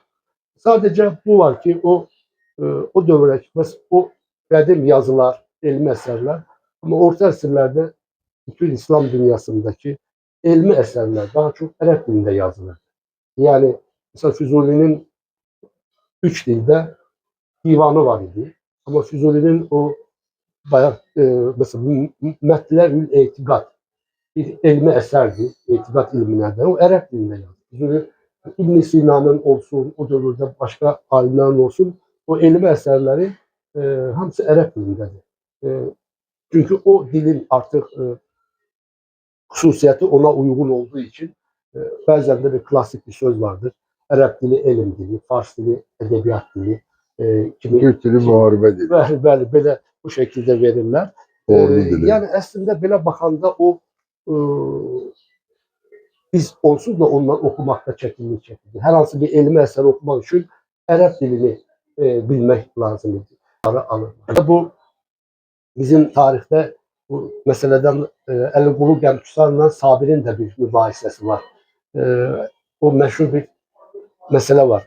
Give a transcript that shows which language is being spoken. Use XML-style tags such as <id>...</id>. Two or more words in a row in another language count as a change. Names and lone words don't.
<az>Sadece bu var ki o dövrə o qədim yazılar, elmi eserler ama orta əsrlərdə bütün İslam dünyasındaki elmi eserler daha çok Ərəb dilində yazılır.</az> <tr>Yani mesela Füzuli'nin 3 dilde divanı var idi. Ama Füzuli'nin o bayağı mesela Metlerül Etiqad bir elmi eserdi.</tr> <az>Etiqad ilminden. O Ərəb dilində yazılır. Füzuli İbn Sina'nın olsun, o dövrdə başka alimlerin olsun, o elmi eserleri hamısı Ərəb dilindədir.</az> <tr>Çünkü o dilin artık xüsusiyyəti ona uygun olduğu için bazen de bir klasik bir söz vardır.</tr> <az>Ərəb dili elm dili, Fars dili edebiyat dili,</az> <tr>Türk dili muharebe dili.</tr> <az>Bəli, belə bu şekilde verirler. Yani aslında belə baxanda o biz onsuz da ondan okumakta çətinlik çəkirdik. Hər hansı bir elmi əsər okumak için Ərəb dilini bilmek lazım idi.</az> <tr>Bu bizim tarihte bu meseleden Əli Qulu Qəmküsarla Sabir'in de bir mübahisesi var. O meşhur bir mesele var.</tr>